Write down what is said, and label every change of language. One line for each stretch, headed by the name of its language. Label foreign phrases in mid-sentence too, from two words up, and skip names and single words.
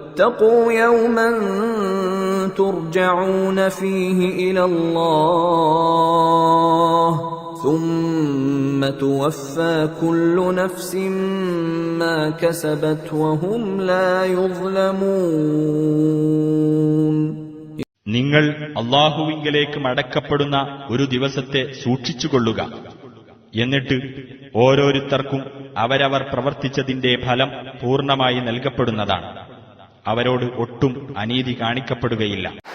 Arabic: واتقوا يوما ترجعون فيه إلى الله ثم توفى كل نفس ما كسبت وهم لا يظلمون.
Malayalam: നിങ്ങൾ അല്ലാഹുവിങ്കലേക്ക് മടക്കപ്പെടുന്ന ഒരു ദിവസത്തെ സൂക്ഷിച്ചുകൊള്ളുക. എന്നിട്ട് ഓരോരുത്തർക്കും അവരവർ പ്രവർത്തിച്ചതിന്റെ ഫലം പൂർണ്ണമായി നൽകപ്പെടുന്നതാണ്. അവരോട് ഒട്ടും അനീതി കാണിക്കപ്പെടുകയില്ല.